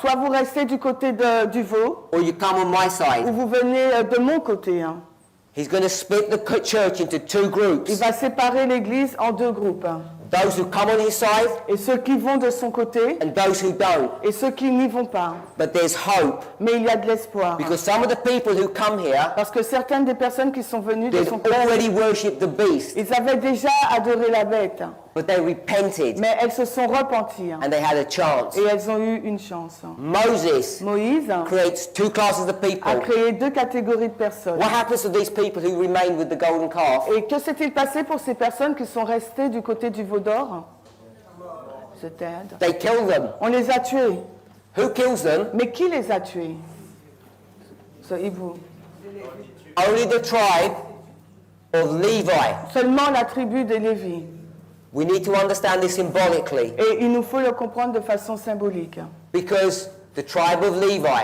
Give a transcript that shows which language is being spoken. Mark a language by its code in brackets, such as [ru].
[fr] Soit vous restez du côté du veau, [en] or you come on my [fr] ou [en] side. [fr] vous venez de mon côté. Hein. [en] He's going to split the church into two [fr] Il [en] groups. [fr] va séparer l'Église en deux groupes. [en] Those who come on his side [fr] Et ceux qui vont de son côté [en] and those who don't. [fr] et ceux qui n'y vont pas. [en] But there's hope [fr] Mais il y a de l'espoir. [en] because some of the people who come here, [fr] Parce que certaines des personnes qui sont venues de [en] they've [fr] son côté, [en] already worshipped the beast, [fr] ils avaient déjà adoré la bête, [en] but they repented [fr] mais elles se sont repenties [en] and they had a chance. [fr] et elles ont eu une chance. [en] Moses [fr] Moïse [en] creates two classes of [fr] a [en] people. [fr] créé deux catégories de personnes. [en] What happens to these people who remain with the golden calf? [fr] Et que s'est-il passé pour ces personnes qui sont restées du côté du veau d'or? C'était [en] They kill them. [fr] On les a tués. [en] Who kills them? [fr] Mais qui les a tués? Ce hibou. [en] Only the tribe of Levi. [fr] Seulement la tribu de Lévi. [en] We need to understand this symbolically [fr] Et il nous faut le comprendre de façon symbolique. [en] because the tribe of Levi,